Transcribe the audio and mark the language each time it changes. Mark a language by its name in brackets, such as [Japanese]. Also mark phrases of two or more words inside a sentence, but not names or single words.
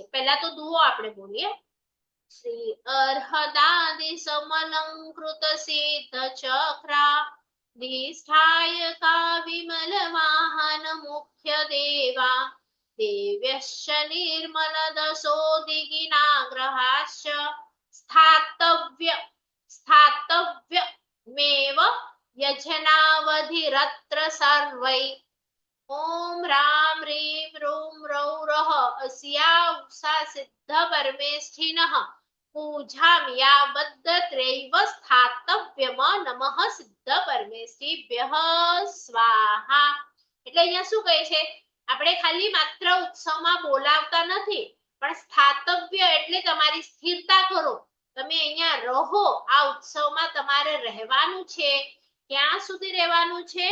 [Gujarati] પહેલા તો દુઓ આપણે બોલીએ. [Sanskrit] શ્રી અર્હદાદિ સમલંકૃત સિદ્ધ ચક્રા ધિષ્ઠાયકા વિમલ વાહન મુખ્ય દેવા દેવ્યશ્ચ નિર્મલ દશો દિગિનાગ્રહાશ્ચ સ્થાતવ્ય મેવ યજનાવધિરત્ર સર્વૈ ઓમ રામ રીમ રોમ રૌ રહ अस्या उषा सिद्ध परमेष्ठिनः पूजाम्यावद्त्रैव स्थातव्यम नमः सिद्ધ પરમેષ્ઠિભ્યઃ સ્વાહા. [Gujarati] એટલે અહીંયા શું કહે છે? આપણે ખાલી માત્ર ઉત્સવમાં બોલાવતા નથી, પણ સ્થાતવ્ય એટલે તમારી સ્થિરતા કરો. તમે અહીંયા રહો, આ ઉત્સવમાં તમારે રહેવાનું છે. ક્યાં સુધી રહેવાનું છે?